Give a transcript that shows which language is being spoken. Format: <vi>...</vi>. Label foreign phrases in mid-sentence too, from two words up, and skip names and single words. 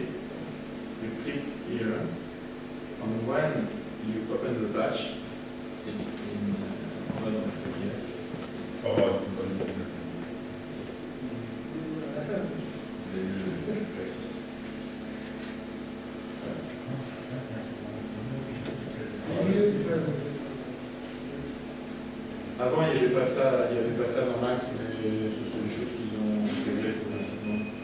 <en>You click here, and when you open the patch, it's in mode of yes.</en> <fa>باز می‌کنی.</fa> <fr>Avant, il n'y avait pas ça dans Max, mais ce sont des choses qu'ils ont intégrées progressivement.</fr>